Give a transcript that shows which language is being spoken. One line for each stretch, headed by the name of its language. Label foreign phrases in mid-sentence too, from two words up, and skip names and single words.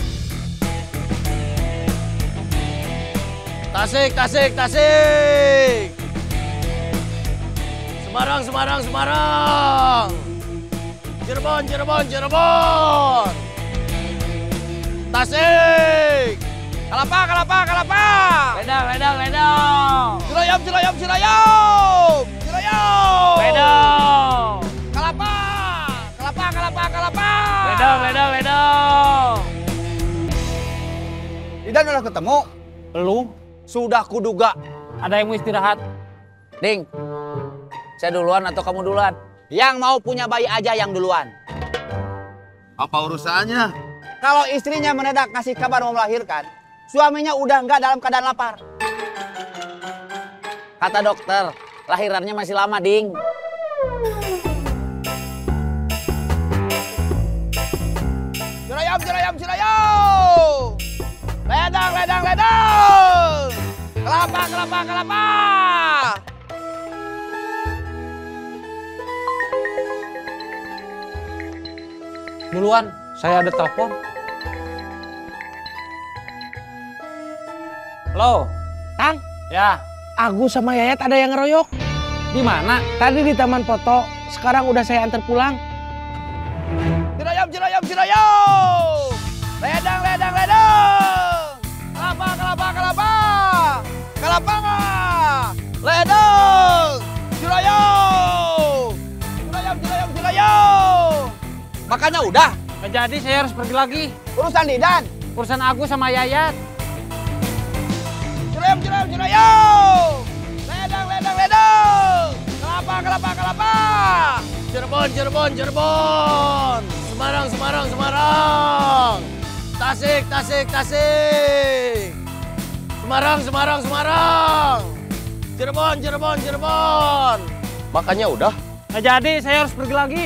Indonesian: Tasik, Tasik, Tasik. Semarang, Semarang, Semarang. Cirebon, Cirebon, Cirebon. Tasik. Kalapa, Kalapa, Kalapa. Ledang, ledang, ledang. Ciloyom, Ciloyom, Ciloyom. Ciloyom. Ledang. Kalapa, Kalapa, Kalapa, Kalapa. Ledang, ledang, ledang. Didan udah ketemu? Belum. Sudah kuduga. Ada yang mau istirahat? Ding, saya duluan atau kamu duluan? Yang mau punya bayi aja yang duluan. Apa urusannya? Kalau istrinya mendadak kasih kabar mau melahirkan, suaminya udah nggak dalam keadaan lapar. Kata dokter, lahirannya masih lama, Ding. Ciloyom, Ciloyom, Ciloyom. Ledang, ledang, ledang. Kelapa, kelapa, kelapa. Duluan, saya ada telepon. Halo, Kang, ya. Agus sama Yayat ada yang ngeroyok. Di mana? Tadi di taman foto, sekarang udah saya antar pulang. Ciloyom, Ciloyom, Ciloyom. Ledang, ledang, ledang. Kelapa, kelapa, kelapa. Kelapa nggak? Ledang. Ciloyom. Ciloyom, Ciloyom, Ciloyom. Makanya udah. Nggak jadi, saya harus pergi lagi. Urusan Didan. Urusan Agus sama Yayat. Ciloyom, Ciloyom, Ciloyom. Ledang, ledang, ledang. Kelapa, kelapa, kelapa. Cirebon, Cirebon, Cirebon. Semarang, Semarang, Semarang. Tasik, Tasik, Tasik. Semarang, Semarang, Semarang. Cirebon, Cirebon, Cirebon. Makanya udah. Nggak jadi, saya harus pergi lagi.